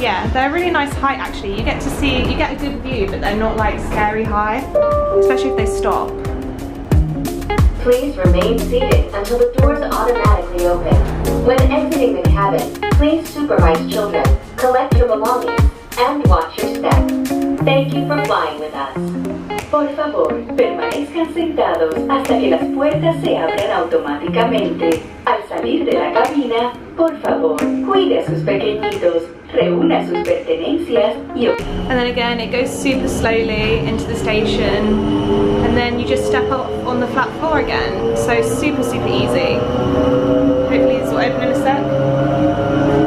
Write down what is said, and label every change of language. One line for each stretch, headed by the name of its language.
English: Yeah, they're a really nice height actually. You get a good view, but they're not like scary high, especially if they stop. Please remain seated until the doors automatically open. When exiting the cabin, please supervise children, collect your belongings, and watch your step. Thank you for flying with us.
Spanish: Por favor, permanezcan sentados hasta que las puertas se abran automáticamente. Al salir de la cabina, por favor, cuide a sus pequeñitos, reúna sus pertenencias y...
English: And then again, it goes super slowly into the station, and then you just step up on the flat floor again. So super, super easy. Hopefully this will open in a sec.